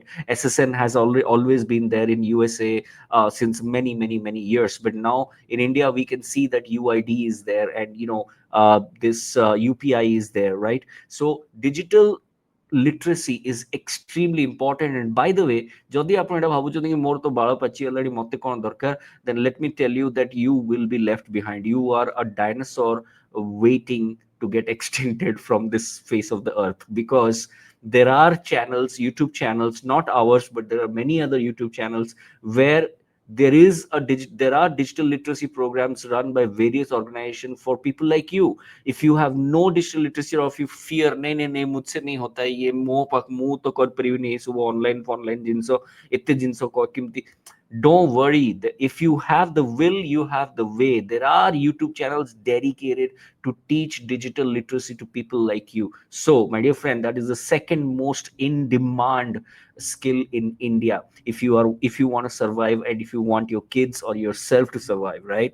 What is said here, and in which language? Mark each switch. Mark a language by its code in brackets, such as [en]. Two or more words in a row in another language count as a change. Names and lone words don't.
[en] SSN has always been there in USA since many years, but now in India we can see that UID is there, and this UPI is there, right? So digital literacy is extremely important. And by the way, [or] যদি ଆପଣ এটা ଭାବୁଛନ୍ତି କି ମୋର ତ ବାଳ ପାଚିଗଲାଣି ମତେ କଣ ଦରକାର, [en] then let me tell you that you will be left behind. You are a dinosaur waiting to get extincted from this face of the earth, because there are channels, YouTube channels, not ours, but there are many other YouTube channels where there are digital literacy programs run by various organizations for people like you. If you have no digital literacy, or if you fear [hi] नहीं नहीं नहीं मुझसे नहीं होता है ये, [or] ମୁଁ ତ କରିପାରିବିନି ଏ ସବୁ ଅନଲାଇନ ଜିନିଷ, ଏତେ ଜିନିଷ କେମିତି, [en] don't worry. If you have the will, you have the way. There are YouTube channels dedicated to teach digital literacy to people like you. So my dear friend, that is the second most in demand skill in India, if you want to survive, and if you want your kids or yourself to survive, right?